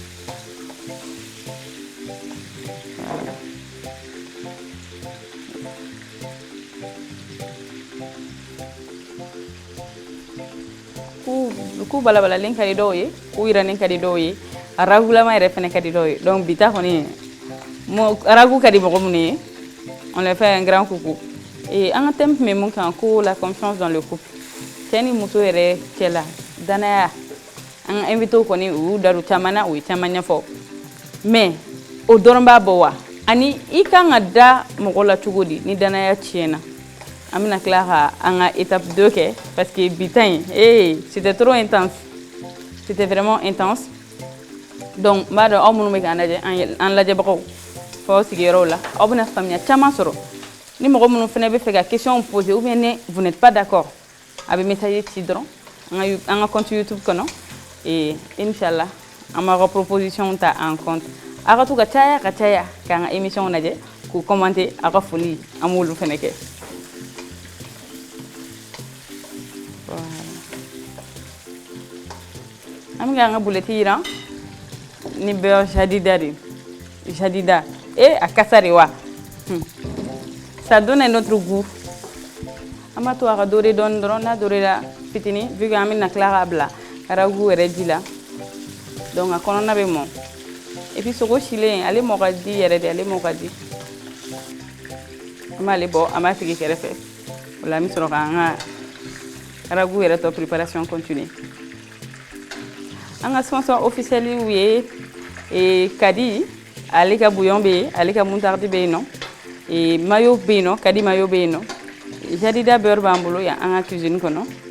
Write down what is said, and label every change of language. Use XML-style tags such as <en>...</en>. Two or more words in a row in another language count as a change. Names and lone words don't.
<bm>ku balabalalen ka di dɔw ye ku yiranin ka di dɔw ye a ragulama yɛrɛ fɛnɛ ka di dɔw ye donc bi ta kɔni ragu ka di mɔgɔ minnu ye</bm> <fr>on les fait un grand coucou et</fr> <bm>an ka thème tun bɛ mun kan ko</bm> <fr>la confiance dans le couple</fr> <bm>cɛ ni muso yɛrɛ cɛla danaya an ka invité kɔni u y'u da don caman na u ye caman ɲɛfɔ mais o dɔrɔn b'a bɔ wa ani i kan ka da mɔgɔ la cogo di ni danaya tiɲɛna an bɛna tila ka an ka étape 2 kɛ</bm> <fr>parce que</fr> <bm>bi ta in</bm> <fr>c'était trop intense c'était vraiment intense</fr> <bm>donc n b'a dɔn aw minnu bɛ k'an lajɛ an lajɛbagaw fɔ aw sigiyɔrɔw la aw bɛna faamuya caman sɔrɔ ni mɔgɔ minnu fana bɛ fɛ ka</bm> <fr>question poser ou bien</fr> <bm>ni</bm> <fr>vous n'êtes pas d'accord</fr> <bm>a bɛ message ci dɔrɔn an ka</bm> <fr>compte YouTube</fr> <bm>kɔnɔ et inchallah an b'a ka proposition ta</bm> <fr>en compte</fr> <bm>a ka to ka caya k'an ka émission lajɛ k'u commenter a ka foli an b'olu fana kɛ. An bɛ k'an ka boulettes jiran ni beurre jadida a kasa de wa</bm> <fr>ça donne un autre goût</fr> <bm>an b'a to a ka dore dɔɔni dɔrɔn n'a dorera fitinin</bm> <fr>vu que</fr> <bm>an bɛna tila k'a bila ragu yɛrɛ ji la donc a kɔnɔna bɛ mɔn</bm> <fr>et puis</fr> <bm>sogo silen ale mɔ ka di yɛrɛ de ale mɔ ka di an b'ale bɔ an b'a sigi kɛrɛfɛ o la an bɛ sɔrɔ k'an ka ragu yɛrɛ tɔ</bm> <fr>préparation continuer</fr> <bm>an ka</bm> <fr>sponsor officiel</fr> <bm>ye kadi ale ka bouillon bɛ yen ale ka moutarde bɛ yen nɔ mayo bɛ yen nɔ kadi mayo bɛ yen nɔ jadida beurre b'an bolo yan an ka cuisine kɔnɔ</bm>